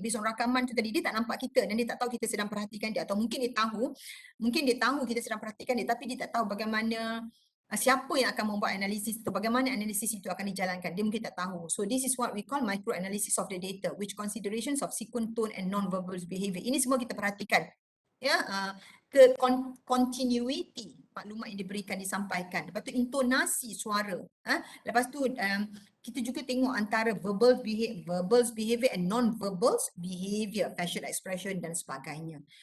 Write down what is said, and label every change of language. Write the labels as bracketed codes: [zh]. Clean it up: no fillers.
[ms] Based on rakaman tu tadi, dia tak nampak kita dan dia tak tahu kita sedang perhatikan dia. Atau mungkin dia tahu kita sedang perhatikan dia, tapi dia tak tahu bagaimana, siapa yang akan membuat analisis itu, bagaimana analisis itu akan dijalankan. Dia mungkin tak tahu. [en] So this is what we call micro analysis of the data, which considerations of sequence, tone and non-verbal behavior. [ms] Ini semua kita perhatikan. Ke continuity maklumat yang diberikan, disampaikan. Lepas tu intonasi suara. Lepas tu kita juga tengok antara [en] verbal behavior and non-verbal behavior, facial expression [ms] dan sebagainya.